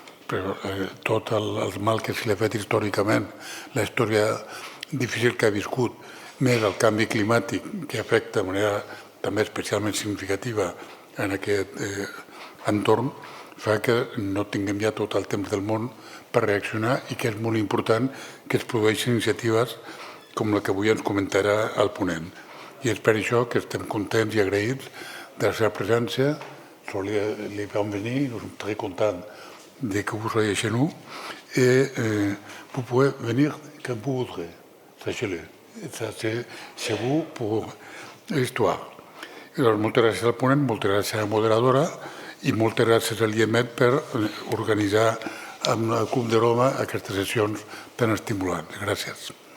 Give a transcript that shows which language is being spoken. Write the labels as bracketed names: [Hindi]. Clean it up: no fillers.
[Catalan] Però tot el mal que se li ha fet històricament, la història difícil que ha viscut, més el canvi climàtic que afecta de manera també especialment significativa en aquest entorn, fa que no tinguem ja tot el temps del món per reaccionar i que és molt important que es produeixin iniciatives com la que avui ens comentarà el ponent. I és per això que estem contents i agraïts de la seva presència. [French] Les bienvenus, nous sommes très contents de que vous soyez chez nous et vous pouvez venir quand vous voudrez, sachez-le. Ça, c'est vous pour l'histoire. [Catalan] Moltes gràcies al ponent, moltes gràcies a la moderadora i moltes gràcies a l'IEMET per organitzar amb el Club de Roma aquestes sessions tan estimulants. Gràcies.